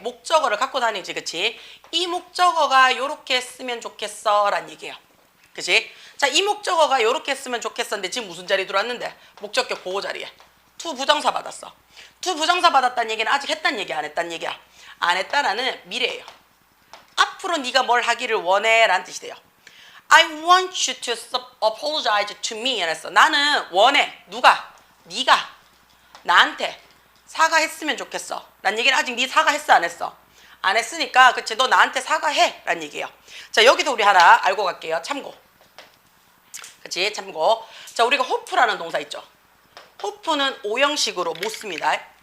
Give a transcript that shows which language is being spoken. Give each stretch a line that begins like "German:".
Korean: 목적어를 갖고 다니지, 그치? 이 목적어가 요렇게 쓰면 좋겠어 라는 얘기예요. 그치? 자, 이 목적어가 요렇게 쓰면 좋겠었는데 지금 무슨 자리 들어왔는데? 목적격 보호 자리에. to 부정사 받았어. to 부정사 받았다는 얘기는 아직 했단 얘기 안 했단 얘기야? 안 했다라는 미래예요. 앞으로 네가 뭘 하기를 원해 라는 뜻이 돼요.
English: I want you to apologize to me.
Korean: 이랬어. 나는 원해. 누가? 네가 나한테 사과했으면 좋겠어 라는 얘기는 아직 네 사과했어 안 했어? 안 했으니까 그치 너 나한테 사과해 라는 얘기예요. 자, 여기서 우리 하나 알고 갈게요. 참고. 그치? 참고. 자, 우리가 hope라는 동사 있죠. hope는 5형식으로 못 씁니다.